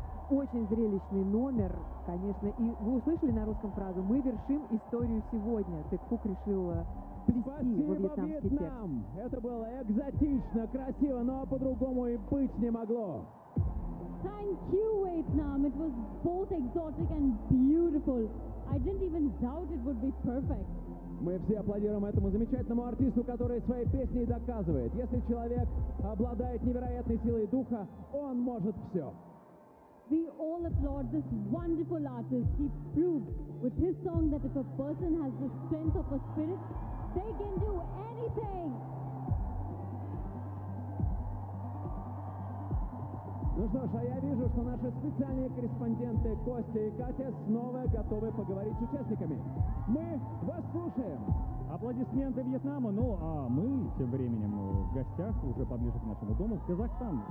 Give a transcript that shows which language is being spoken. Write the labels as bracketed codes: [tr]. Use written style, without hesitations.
[ru] Очень зрелищный номер, конечно. И вы услышали на русском фразу: мы вершим историю сегодня. Дэкфук решил плести во вьетнамский текст. Вьетнам. Это было экзотично, красиво, но по-другому и быть не могло. [en] Thank you, Vietnam. It was both exotic and beautiful. I didn't even doubt it would be perfect. [ru] Мы все аплодируем этому замечательному артисту, который своей песней доказывает: если человек обладает невероятной силой духа, он может все. [en] We all applaud this wonderful artist. He proved with his song that if a person has the strength of a spirit, they can do anything. [ru] Ну что ж, а я вижу, что наши специальные корреспонденты Костя и Катя снова готовы поговорить с участниками. Мы вас слушаем. Аплодисменты Вьетнаму. Ну, а мы тем временем в гостях, уже поближе к нашему дому, в Казахстан.